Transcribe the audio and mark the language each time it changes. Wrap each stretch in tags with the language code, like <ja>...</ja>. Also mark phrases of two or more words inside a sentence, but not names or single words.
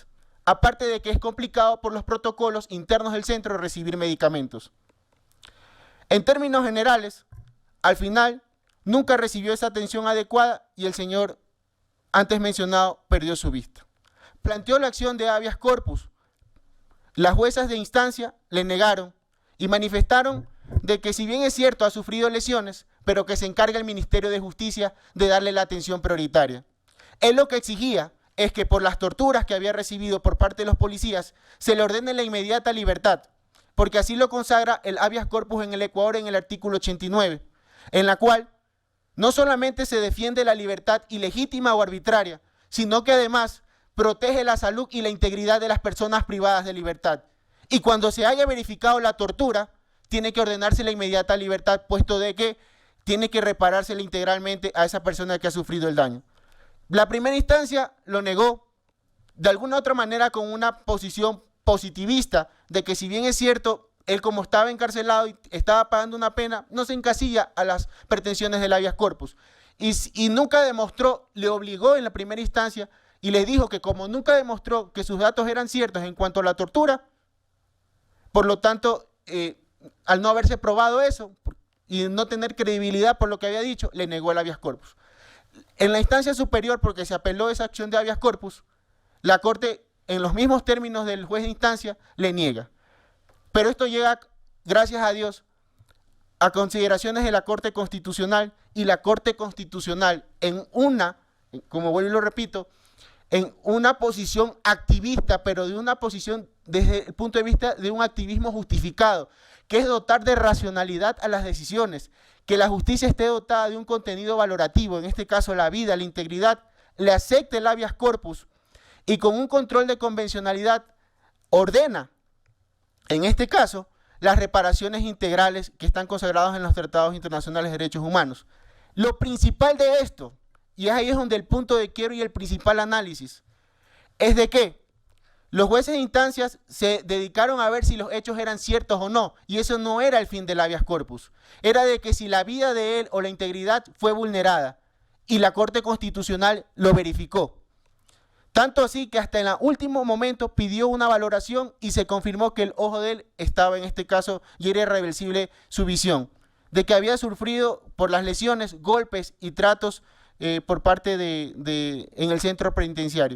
<es>Aparte de que es complicado por los protocolos internos del centro recibir medicamentos. En términos generales, al final nunca recibió esa atención adecuada y el señor antes mencionado perdió su vista. Planteó la acción de</es> <la>habeas corpus.</la> <es>Las juezas de instancia le negaron y manifestaron de que si bien es cierto ha sufrido lesiones, pero que se encarga el Ministerio de Justicia de darle la atención prioritaria. Él lo que exigía es que por las torturas que había recibido por parte de los policías se le ordene la inmediata libertad, porque así lo consagra el</es> <la>habeas corpus</la> <es>en el Ecuador en el artículo 89, en la cual no solamente se defiende la libertad ilegítima o arbitraria, sino que además protege la salud y la integridad de las personas privadas de libertad. Y cuando se haya verificado la tortura, tiene que ordenarse la inmediata libertad, puesto de que tiene que reparársela integralmente a esa persona que ha sufrido el daño. La primera instancia lo negó, de alguna otra manera con una posición positivista, de que si bien es cierto, él como estaba encarcelado y estaba pagando una pena, no se encasilla a las pretensiones del</es> <la>habeas corpus.</la> <es>Y nunca demostró, le obligó en la primera instancia y le dijo que como nunca demostró que sus datos eran ciertos en cuanto a la tortura, por lo tanto, al no haberse probado eso y no tener credibilidad por lo que había dicho, le negó el</es> <la>habeas corpus.</la> <es>En la instancia superior, porque se apeló esa acción de</es> <la>habeas corpus,</la> <es>la Corte, en los mismos términos del juez de instancia, le niega. Pero esto llega, gracias a Dios, a consideraciones de la Corte Constitucional, y la Corte Constitucional como vuelvo y lo repito, en una posición activista, pero de una posición desde el punto de vista de un activismo justificado, que es dotar de racionalidad a las decisiones, que la justicia esté dotada de un contenido valorativo, en este caso la vida, la integridad, le acepte el</es> <la>habeas corpus</la> <es>y con un control de convencionalidad ordena, en este caso, las reparaciones integrales que están consagradas en los tratados internacionales de derechos humanos. Lo principal de esto, y ahí es donde el punto de quiebra y el principal análisis, es de que los jueces de instancias se dedicaron a ver si los hechos eran ciertos o no, y eso no era el fin del</es> <la>habeas corpus.</la> <es>Era de que si la vida de él o la integridad fue vulnerada, y la Corte Constitucional lo verificó. Tanto así que hasta en el último momento pidió una valoración y se confirmó que el ojo de él estaba en este caso y era irreversible su visión, de que había sufrido por las lesiones, golpes y tratos por parte en el centro penitenciario.</es>